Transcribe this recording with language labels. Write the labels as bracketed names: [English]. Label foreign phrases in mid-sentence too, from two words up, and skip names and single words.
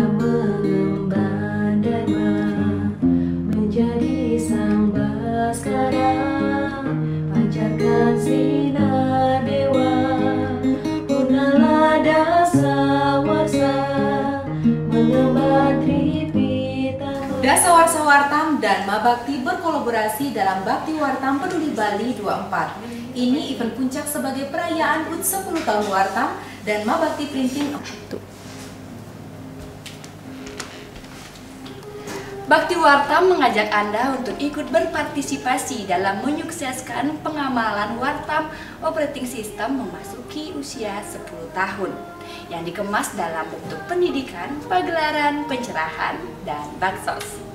[Indonesian] mengemban dharma, menjadi sang baskara, pancarkan sinar dewa, purnalah dasa warsa, mengemban tripitaka. Dasa Warsa Wartam dan Mabakti berkolaborasi dalam Bakti Wartam Peduli Bali 24. Ini event puncak sebagai perayaan HUT 10 tahun Wartam dan Mabakti Printing. Bakti Wartam mengajak Anda untuk ikut berpartisipasi dalam menyukseskan pengamalan Wartam Operating System memasuki usia 10 tahun yang dikemas dalam bentuk pendidikan, pagelaran, pencerahan, dan baksos.